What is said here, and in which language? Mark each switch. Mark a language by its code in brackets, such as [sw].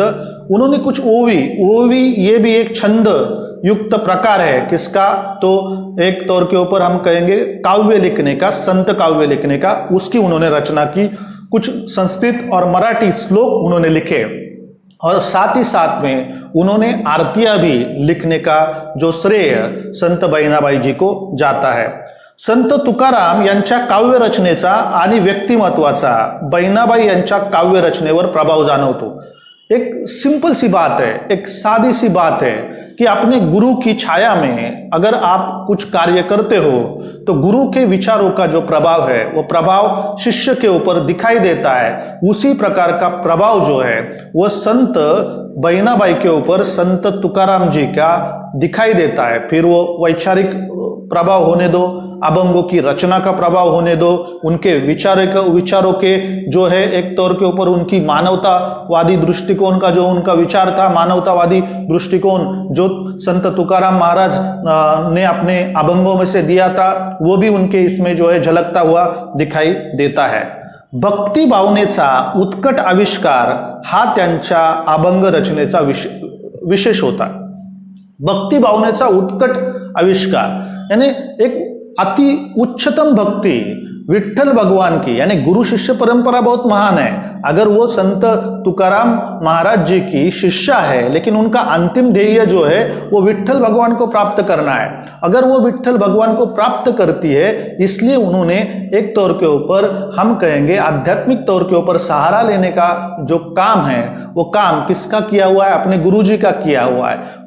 [hi] उन्होंने कुछ ओवी ये भी एक छंद युक्त प्रकार है किसका, तो एक तौर के ऊपर हम कहेंगे काव्य लिखने का, संत काव्य लिखने का, उसकी उन्होंने रचना की। कुछ संस्कृत और मराठी श्लोक उन्होंने लिखे और साथ ही साथ में उन्होंने आरतियां भी लिखने का जो श्रेय संत बहिणाबाई जी को जाता है। [mr] संत तुकाराम यांच्या काव्य रचनेचा आणि व्यक्तिमत्वाचा बहिणाबाई यांच्या काव्य रचनेवर प्रभाव जाणवतो। [hi] एक सिंपल सी बात है, एक सादी सी बात है कि अपने गुरु की छाया में अगर आप कुछ कार्य करते हो तो गुरु के विचारों का जो प्रभाव है वो प्रभाव शिष्य के ऊपर दिखाई देता है। उसी प्रकार का प्रभाव जो है वो संत बहिणाबाई के ऊपर संत तुकाराम जी का दिखाई देता है। फिर वो वैचारिक प्रभाव होने दो, अभंगों की रचना का प्रभाव होने दो, उनके विचारों के जो है एक तौर के ऊपर उनकी मानवतावादी दृष्टिकोण का जो उनका विचार था, मानवतावादी दृष्टिकोण जो संत तुकाराम महाराज ने अपने अभंगों में से दिया था वो भी उनके इसमें जो है झलकता हुआ दिखाई देता है। [mr] भक्ती भावनेचा उत्कट आविष्कार हा त्यांच्या अभंग रचनेचा विशेष होता। भक्ति भावनेचा उत्कट आविष्कार [hi] यानी एक अति उच्चतम भक्ति विठ्ठल भगवान की, यानी गुरु शिष्य परंपरा बहुत महान है। अगर वो संत तुकाराम महाराज जी की शिष्या है लेकिन उनका अंतिम ध्येय जो है वो विठ्ठल भगवान को प्राप्त करना है, अगर वो विठ्ठल भगवान को प्राप्त करती है इसलिए उन्होंने एक तौर के ऊपर हम कहेंगे आध्यात्मिक तौर के ऊपर सहारा लेने का जो काम है वो काम किसका किया हुआ है, अपने गुरु जी का किया हुआ है।